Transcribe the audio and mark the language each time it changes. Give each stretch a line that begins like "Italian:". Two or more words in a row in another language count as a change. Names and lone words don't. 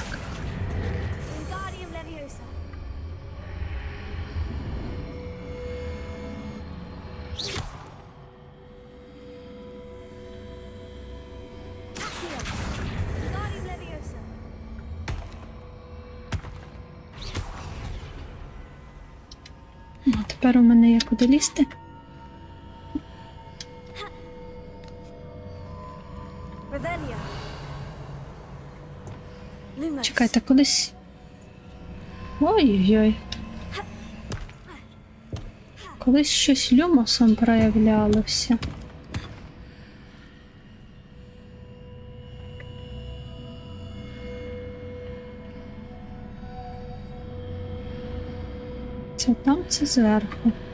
Ukrainian: Wingardium Leviosa. Accio. Wingardium Leviosa. Ну, тепер у мене є куди лізти. Revelio. Lumos. Чекайте, кудись. Ой-ой-ой. Колись щось люмосом проявлялося. Це там, це зверху.